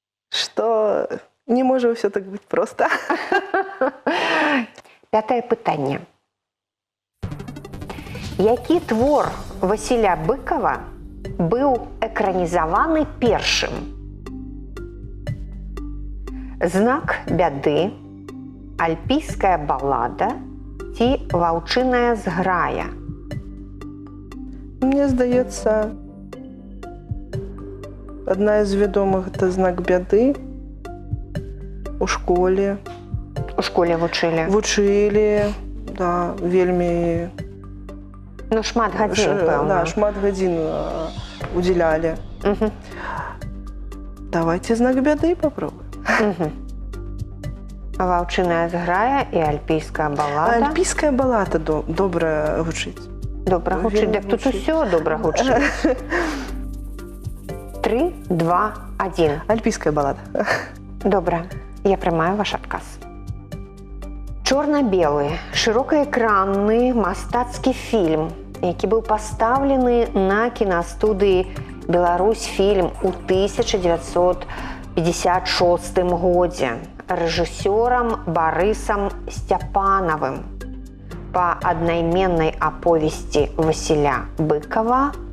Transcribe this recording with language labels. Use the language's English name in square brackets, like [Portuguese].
[Russian] Что не может все так быть просто. [Belarusian] Пятае пытанне. Які твор Васіля Быкова быў экранізаваны першым? Знак бяды, альпійская балада ці ваўчыная зграя? [Russian] Мне сдается, одна из ведомых – это «Знак беды». [Belarusian] У школе. У школе вучылі. Вучылі, да, вельмі... Ну, шмат гадзін, пэўна. Да, шмат гадзін уделяли. Угу. [Russian] Давайте «Знак беды» попробуем. Угу. [Belarusian] Ваўчыная зграя і альпійская балада. Альпійская балада добра гучыць. Добра гучыць, так тут усё добра гучыць. 3, 2, 1. Альпійская балада. Добра, я прымаю ваш адказ. Чорна-белы, шырокаэкранны мастацкі фільм, які быў пастаўлены на кінастудыі «Беларусь-фільм» у 1956 годзе рэжысёрам Барысам Сцяпанавым па аднайменнай аповесці Васіля Быкова.